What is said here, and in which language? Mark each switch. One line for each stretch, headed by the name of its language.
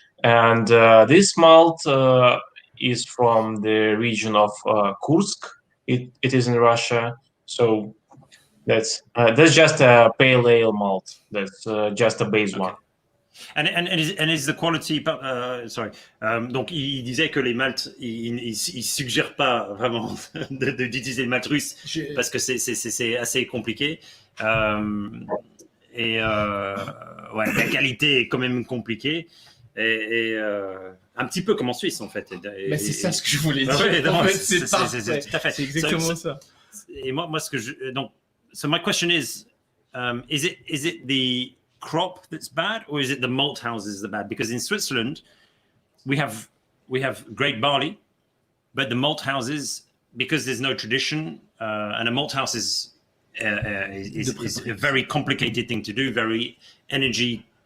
English: And this malt is from the region of Kursk. It is in Russia, so that's just a pale ale malt. That's just a base one. And is the quality sorry.
French: Donc il disait que les maltes, il suggère pas vraiment d'utiliser le malt russe parce que c'est assez compliqué. Et la qualité est quand même compliquée. Et un petit peu comme en Suisse en fait. Mais c'est ça ce que je voulais dire. En fait, c'est tout à fait. C'est exactement ça. Et moi donc,
English: so my question is it the crop that's bad, or is it the malt houses that are bad? Because in Switzerland, we have great barley, but the malt houses, because there's no tradition, and a malt house is a very complicated thing to do, very energy.